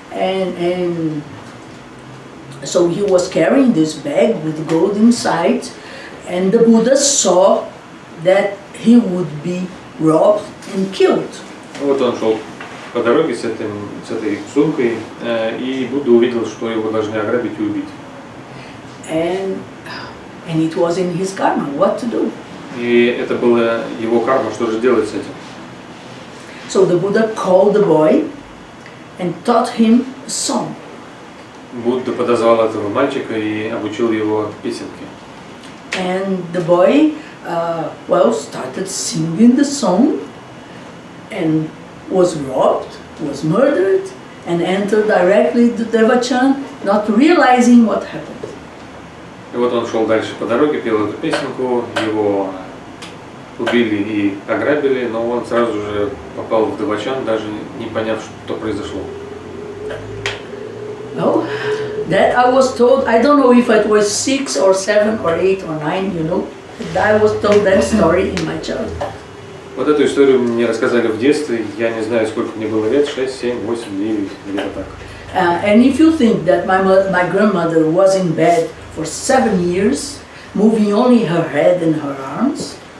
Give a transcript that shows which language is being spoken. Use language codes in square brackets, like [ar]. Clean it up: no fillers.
[en] And so he was carrying this bag with gold inside, and the Buddha saw that he would be robbed and killed. [ru] Вот он шел по дороге с этой сумкой, и Будда увидел, что его должны ограбить и убить. [en] And it was in his karma, what to do. [ru] И это была его карма, что же делать с этим? [en] So the Buddha called the boy and taught him a song. [ru] Будда подозвал этого мальчика и обучил его песенке. [en] And the boy, started singing the song and was robbed, was murdered, and entered directly to Devachan, not realizing what happened. [ru] И вот он шел дальше по дороге, пел эту песенку, его убили и ограбили, но он сразу же попал в Девачан, даже не поняв, что произошло. [en] No, that I was told, I don't know if it was 6 or 7 or 8 or 9, you know, I was told that story in my childhood. [ru] Вот эту историю мне рассказали в детстве, я не знаю, сколько мне было лет, 6, 7, 8, 9, где-то так. [en] And if you think that my grandmother was in bed for 7 years, moving only her head and her arms.